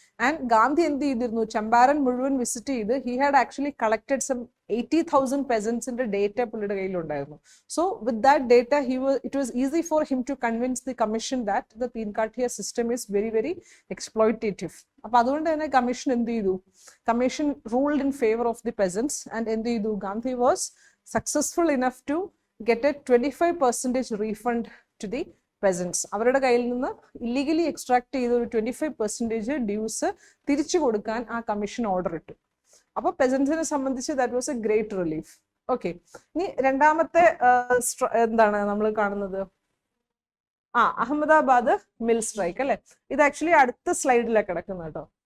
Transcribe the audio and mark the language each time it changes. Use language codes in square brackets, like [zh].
[ml] And Gandhi എന്ത് ചെയ്തിരുന്നു? ചമ്പാരൻ മുഴുവൻ വിസിറ്റ് ചെയ്ത് [en] he had actually collected some [ml] 80,000 പെസൻസിന്റെ data പുള്ളിയുടെ കയ്യിലുണ്ടായിരുന്നു. [en] So with that data it was easy for him to convince the commission that the Tinkathia system is very very exploitative. [ml] അപ്പൊ അതുകൊണ്ട് തന്നെ commission എന്ത് ചെയ്തു? [en] Commission ruled in favour of the peasants. [ml] And എന്ത് ചെയ്തു? Gandhi was successful enough to [en] get a 25% refund to the peasants. [ml] അവരുടെ കയ്യിൽ നിന്ന് ഇല്ലീഗലി എക്സ്ട്രാക്ട് ചെയ്ത ഒരു 25% ഡ്യൂസ് തിരിച്ചു കൊടുക്കാൻ ആ കമ്മീഷൻ ഓർഡർ ഇട്ടു. അപ്പൊ പെസൻസിനെ സംബന്ധിച്ച് [en] That was a great relief. [ml] Okay, ഇനി രണ്ടാമത്തെ എന്താണ് നമ്മൾ കാണുന്നത്? അഹമ്മദാബാദ് മിൽ സ്ട്രൈക്ക് അല്ലെ. ഇത് ആക്ച്വലി അടുത്ത സ്ലൈഡിലാണ് കിടക്കുന്നത് കേട്ടോ.